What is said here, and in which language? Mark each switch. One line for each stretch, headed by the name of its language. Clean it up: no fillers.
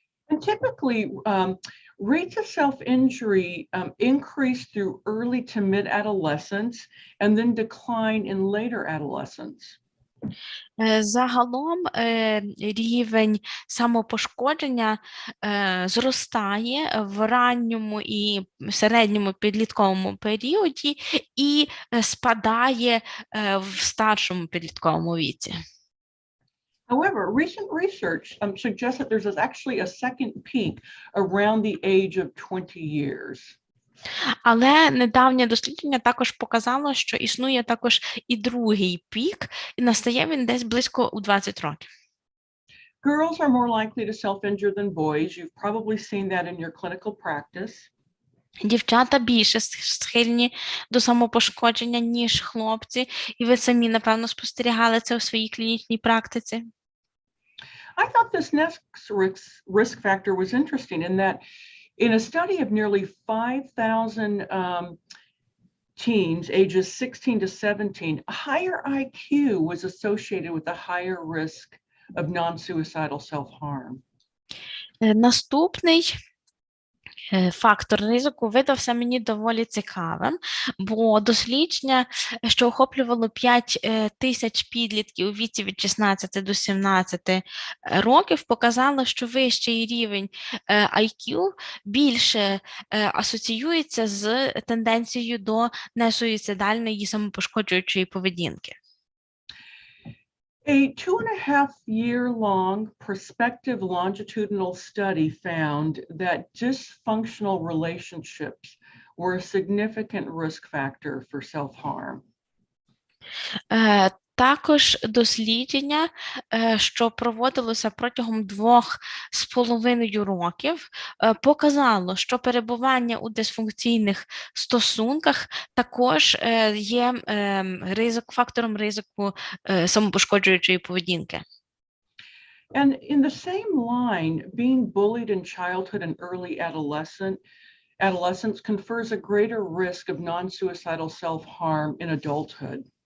English: And typically, rates of self-injury increase through early to mid-adolescence and then decline in later adolescence.
Ukrainian: Загалом рівень самопошкодження зростає в ранньому і середньому підлітковому періоді і спадає в старшому підлітковому віці.
English: However, recent research suggests that there's actually a second peak around the age of 20 years.
Ukrainian: Але недавнє дослідження також показало, що існує також і другий пік, і настає він десь близько у 20 років.
English: Girls are more likely to self-injure than boys. You've probably seen that in your clinical practice.
Ukrainian: Дівчата більше схильні до самопошкодження, ніж хлопці, і ви самі, напевно, спостерігали це у своїй клінічній практиці.
English: I thought this next risk factor was interesting in that in a study of nearly 5,000 teens ages 16 to 17, a higher IQ was associated with a higher risk of non-suicidal self-harm.
Ukrainian: Наступний фактор ризику видався мені доволі цікавим, бо дослідження, що охоплювало 5 тисяч підлітків у віці від 16 до 17 років, показало, що вищий рівень IQ більше асоціюється з тенденцією до несуїцидальної самопошкоджуючої поведінки.
English: A 2.5-year-long prospective longitudinal study found that dysfunctional relationships were a significant risk factor for self-harm.
Ukrainian: Також дослідження, що проводилося протягом 2,5 років, показало, що перебування у дисфункційних стосунках також є фактором ризику самопошкоджуючої поведінки.
English: And in the same line, being bullied in childhood and early adolescence confers a greater risk of non-suicidal self-harm in adulthood.